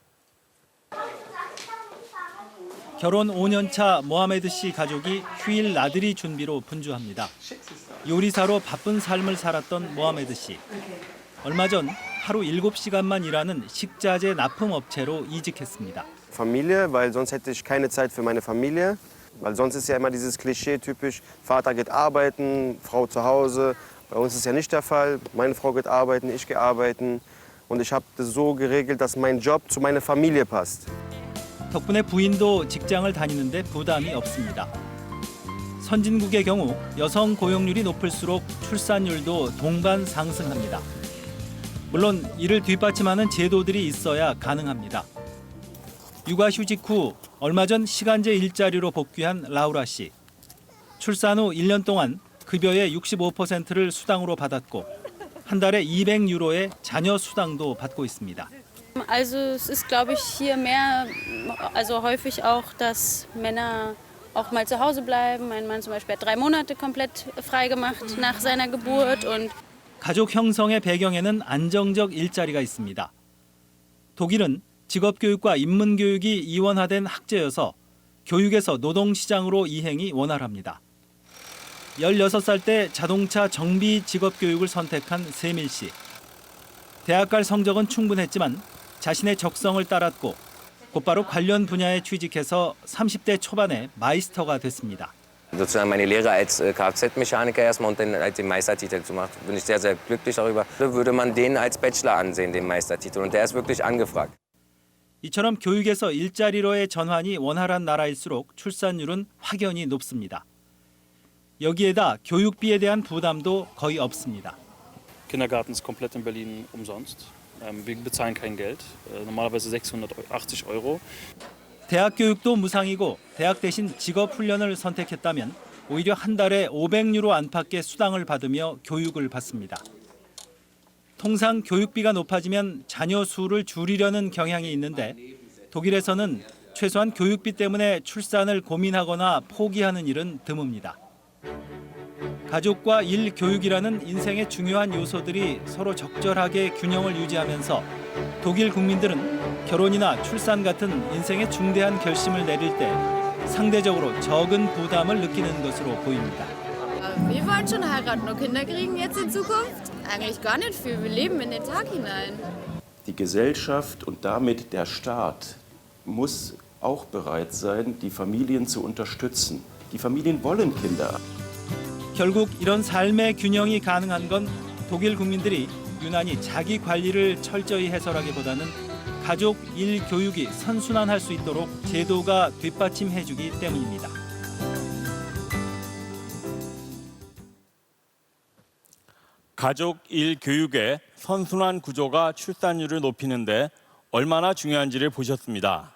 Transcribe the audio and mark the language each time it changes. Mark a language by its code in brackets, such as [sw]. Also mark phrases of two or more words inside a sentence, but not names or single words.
[ko] 결혼 5년차 모하메드 씨 가족이 휴일 나들이 준비로 분주합니다. 요리사로 바쁜 삶을 살았던 모하메드 씨. 얼마 전 하루 7시간만 일하는 식자재 납품업체로 이직했습니다. [de] Familie, weil sonst hätte ich keine Zeit für meine Familie. Weil sonst ist ja immer dieses Klischee typisch, Vater geht arbeiten, Frau zu Hause. Bei uns ist ja nicht der Fall. Meine Frau geht arbeiten, ich gehe arbeiten. Und ich habe das so geregelt, dass mein Job zu meiner Familie passt. [ko] 덕분에 부인도 직장을 다니는데 부담이 없습니다. 선진국의 경우 여성 고용률이 높을수록 출산율도 동반 상승합니다. 물론 이를 뒷받침하는 제도들이 있어야 가능합니다. 육아휴직 후 얼마 전 시간제 일자리로 복귀한 라우라 씨. 출산 후 1년 동안 급여의 65%를 수당으로 받았고 한 달에 200유로의 자녀 수당도 받고 있습니다. [de] Also es ist, glaube ich, hier mehr, also häufig auch, dass Männer auch mal zu Hause bleiben. Mein Mann zum Beispiel hat 3 Monate komplett frei gemacht nach seiner Geburt und [ko] 가족 형성의 배경에는 안정적 일자리가 있습니다. 독일은 직업교육과 인문교육이 이원화된 학제여서 교육에서 노동시장으로 이행이 원활합니다. 16살 때 자동차 정비 직업교육을 선택한 세밀 씨. 대학 갈 성적은 충분했지만 자신의 적성을 따랐고 곧바로 관련 분야에 취직해서 30대 초반에 마이스터가 됐습니다. [de] Sozusagen meine Lehre als Kfz-Mechaniker erstmal und dann halt den Meistertitel zu machen, bin ich sehr, sehr glücklich darüber. Würde man den als Bachelor ansehen, den Meistertitel, und der ist wirklich angefragt. [ko] 이처럼 교육에서 일자리로의 전환이 원활한 나라일수록 출산율은 확연히 높습니다. 여기에다 교육비에 대한 부담도 거의 없습니다. [de] Kindergarten ist komplett in Berlin umsonst. Wir bezahlen kein Geld, normalerweise 680 Euro. [ko] 대학 교육도 무상이고 대학 대신 직업 훈련을 선택했다면 오히려 한 달에 500유로 안팎의 수당을 받으며 교육을 받습니다. 통상 교육비가 높아지면 자녀 수를 줄이려는 경향이 있는데 독일에서는 최소한 교육비 때문에 출산을 고민하거나 포기하는 일은 드뭅니다. 가족과 일, 교육이라는 인생의 중요한 요소들이 서로 적절하게 균형을 유지하면서 독일 국민들은 결혼이나 출산 같은 인생의 중대한 결심을 내릴 때 상대적으로 적은 부담을 느끼는 것으로 보입니다. [de] Wir wollen schon heiraten und Kinder kriegen jetzt in Zukunft? Eigentlich gar nicht viel. Wir leben in den Tag hinein. Die Gesellschaft und damit der Staat muss auch bereit sein, die Familien zu unterstützen. Die Familien wollen Kinder. [ko] 결국 이런 삶의 균형이 가능한 건 독일 국민들이 유난히 자기 관리를 철저히 해서라기보다는 가족 일 교육이 선순환할 수 있도록 제도가 뒷받침해주기 때문입니다. 가족 일 교육의 선순환 구조가 출산율을 높이는 데 얼마나 중요한지를 보셨습니다.